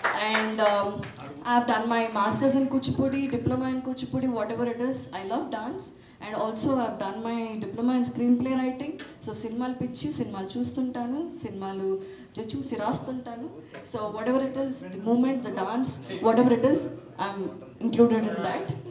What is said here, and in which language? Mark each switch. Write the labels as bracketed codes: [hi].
[en] And I've done my masters in Kuchipudi, diploma in Kuchipudi, whatever it is. I love dance. And also I've done my diploma in screenplay writing. [te] So సినిమాలు పిచ్చి, సినిమాలు చూస్తుంటాను, సినిమాలు చూసి రాస్తుంటాను. [en] So whatever it is, the movement, the dance, whatever it is, I'm included in that.